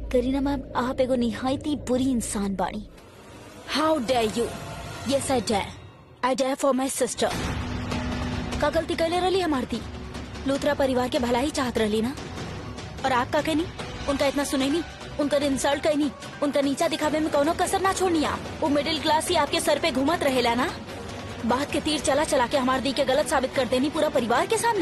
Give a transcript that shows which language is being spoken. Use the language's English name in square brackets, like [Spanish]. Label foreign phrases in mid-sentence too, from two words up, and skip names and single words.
[Bhojpuri] करीना मैम, आप एगो निहायती बुरी इंसान बाड़ी। [English] How dare you? Yes I dare for my sister. [Bhojpuri] का गलती कैले रही हमार दी? लूथरा परिवार के भला ही चाहत रही ना, और आप का कहनी उनका इतना सुने नहीं, उनका इंसल्ट कहनी, उनका नीचा दिखावे में कोनो कसर ना छोड़नी। आप वो [English] middle class [Bhojpuri] ही आपके सर पे घूमत रहेला ना। बात के तीर चला चला के हमार दी के गलत साबित कर देनी पूरा परिवार के सामने।